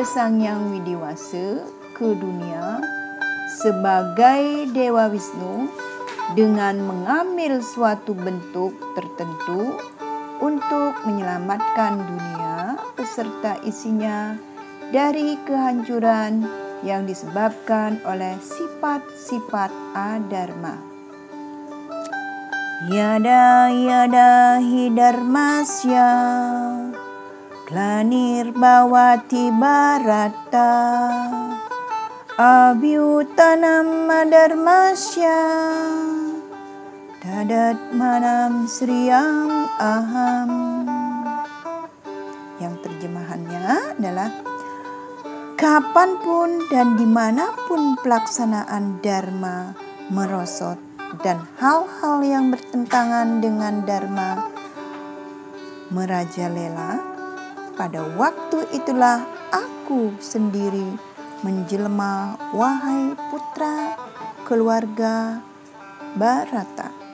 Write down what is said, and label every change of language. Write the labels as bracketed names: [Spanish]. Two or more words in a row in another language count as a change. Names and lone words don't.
[Indonesian] Sang Hyang Widiwasa ke dunia sebagai Dewa Wisnu dengan mengambil suatu bentuk tertentu untuk menyelamatkan dunia beserta isinya dari kehancuran yang disebabkan oleh sifat-sifat adharma. [Sanskrit] Yada yada hi dharmasya Glanir bawati barata abhyutanam adharmasya dadat manam sriyam aham. [Indonesian] Yang terjemahannya adalah kapanpun dan dimanapun pelaksanaan dharma merosot dan hal-hal yang bertentangan dengan dharma merajalela, pada waktu itulah aku sendiri menjelma, wahai putra keluarga Bharata.